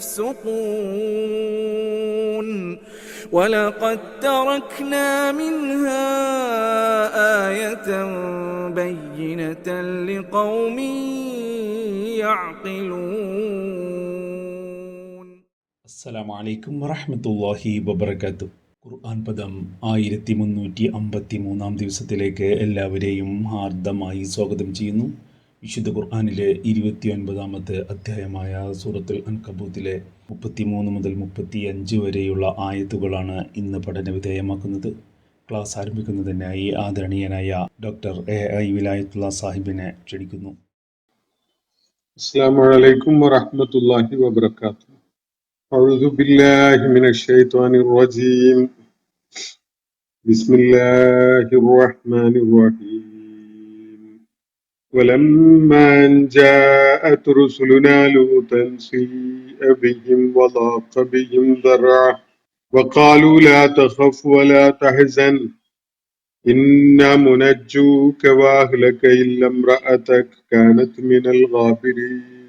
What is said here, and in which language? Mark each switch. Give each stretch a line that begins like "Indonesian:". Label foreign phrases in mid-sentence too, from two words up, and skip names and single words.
Arabic: يفسقون ولقد تركنا منها آية بينة لقوم يعقلون. السلام عليكم ورحمة الله وبركاته.
Malayalam: ഖുർആൻ പദം 1353 ദിവസത്തിലേക്ക് എല്ലാവരെയും ഹാർദമായി സ്വാഗതം ചെയ്യുന്നു. വിശുദ്ധ ഖുർആനിലെ 29-ാമത്തെ അധ്യായമായ സൂറത്തുൽ അൻകബൂത്തിലെ 33 മുതൽ 35 വരെയുള്ള ആയത്തുകളാണ് ഇന്ന് പഠന വിധേയമാക്കുന്നത്. ക്ലാസ് ആരംഭിക്കുന്നതിനായി ആദരണീയനായ ഡോക്ടർ എ വിലായത്തുള്ള സാഹിബിനെ ക്ഷണിക്കുന്നു.
Arabic: السلام عليكم ورحمة الله وبركاته. أعوذ بالله من الشيطان الرجيم. بسم الله الرحمن الرحيم. ولما أن جاءت رسلنا لوطا سيء بهم وضاق بهم ذرعا وقالوا لا تخف ولا تحزن إنا منجوك وأهلك إلا امرأتك كانت من الغابرين